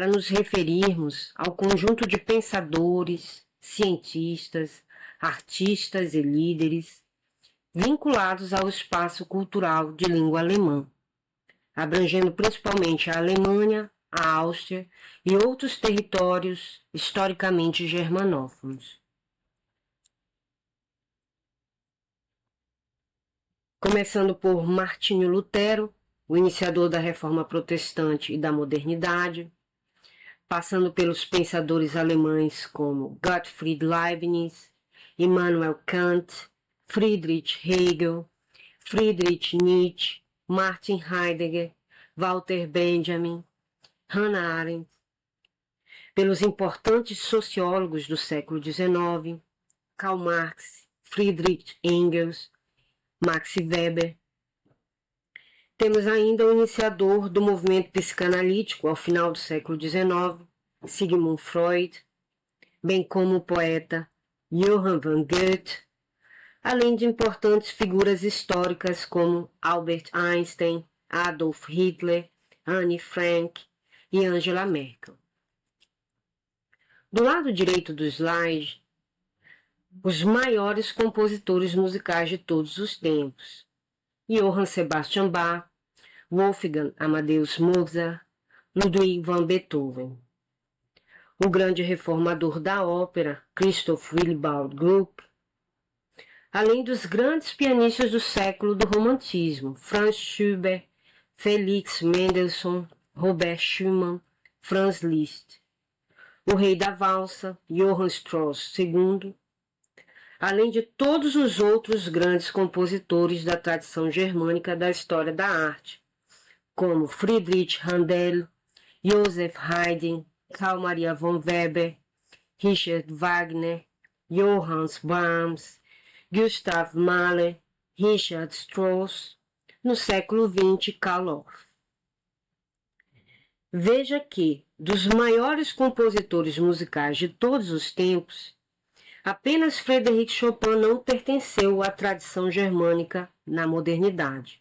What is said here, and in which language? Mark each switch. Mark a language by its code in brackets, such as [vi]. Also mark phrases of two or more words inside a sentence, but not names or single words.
[pt] nos referirmos ao conjunto de pensadores, cientistas, artistas e líderes vinculados ao espaço cultural de língua alemã, abrangendo principalmente a Alemanha, a Áustria e outros territórios historicamente germanófonos. Começando por Martinho Lutero, o iniciador da Reforma Protestante e da Modernidade, passando pelos pensadores alemães como Gottfried Leibniz, Immanuel Kant, Friedrich Hegel, Friedrich Nietzsche, Martin Heidegger, Walter Benjamin, Hannah Arendt, pelos importantes sociólogos do século XIX, Karl Marx, Friedrich Engels, Max Weber. Temos ainda o iniciador do movimento psicanalítico ao final do século XIX, Sigmund Freud, bem como o poeta Johann von Goethe, além de importantes figuras históricas como Albert Einstein, Adolf Hitler, Anne Frank e Angela Merkel. Do lado direito do slide, os maiores compositores musicais de todos os tempos: Johann Sebastian Bach, Wolfgang Amadeus Mozart, Ludwig van Beethoven. O grande reformador da ópera, Christoph Willibald Gluck, além dos grandes pianistas do século do romantismo, Franz Schubert, Felix Mendelssohn, Robert Schumann, Franz Liszt, o rei da valsa, Johann Strauss II, além de todos os outros grandes compositores da tradição germânica da história da arte, como Friedrich Handel, Joseph Haydn, Carl Maria von Weber, Richard Wagner, Johann Brahms, Gustav Mahler, Richard Strauss, no século XX, Karl Orff. Veja que, dos maiores compositores musicais de todos os tempos, apenas Frédéric Chopin não pertenceu à tradição germânica na modernidade.